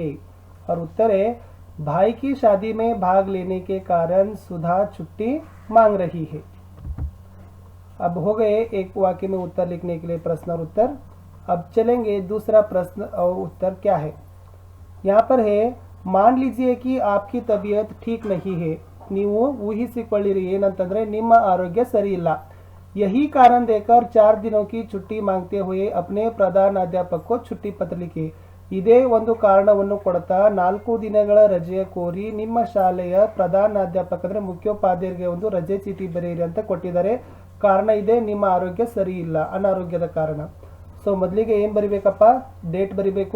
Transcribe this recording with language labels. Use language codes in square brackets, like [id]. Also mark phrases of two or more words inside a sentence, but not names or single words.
[hi] और उत्तर है, भाई की शादी में भाग लेने के कारण सुधा छुट्टी मांग रही है। अब हो गए एक वाक्य में उत्तर लिखने के लिए प्रश्न और उत्तर। अब चलेंगे दूसरा प्रश्न और उत्तर क्या है। यहाँ पर है, मान लीजिए कि आपकी तबीयत ठीक नहीं है, [kn] ನೀವು ಊಹಿಸಿಕೊಳ್ಳಿರಿ ಏನಂತಂದ್ರೆ ನಿಮ್ಮ ಆರೋಗ್ಯ ಸರಿ ಇಲ್ಲ, [hi] यही कारण देकर 4 दिनों की छुट्टी मांगते हुए अपने प्रधानाध्यापक को छुट्टी पत्र लिखी। [kn] ಇದೇ ಒಂದು ಕಾರಣವನ್ನು ಕೊಡ್ತಾ 4 ದಿನಗಳ ರಜೆಯ ಕೋರಿ ನಿಮ್ಮ ಶಾಲೆಯ ಪ್ರಧಾನಾಧ್ಯಾಪಕ ಅಂದ್ರೆ ಮುಖ್ಯೋಪಾಧ್ಯಾಯರಿಗೆ ಒಂದು ರಜೆ ಚೀಟಿ ಬರೆಯಿರಿ ಅಂತ ಕೊಟ್ಟಿದ್ದಾರೆ। ಕಾರಣ ಇದೆ, ನಿಮ್ಮ ಆರೋಗ್ಯ ಸರಿ ಇಲ್ಲ, ಅನಾರೋಗ್ಯದ ಕಾರಣ। ಸೊ ಮೊದಲಿಗೆ ಏನು ಬರಿಬೇಕಪ್ಪ? ಡೇಟ್ ಬರಿಬೇಕು।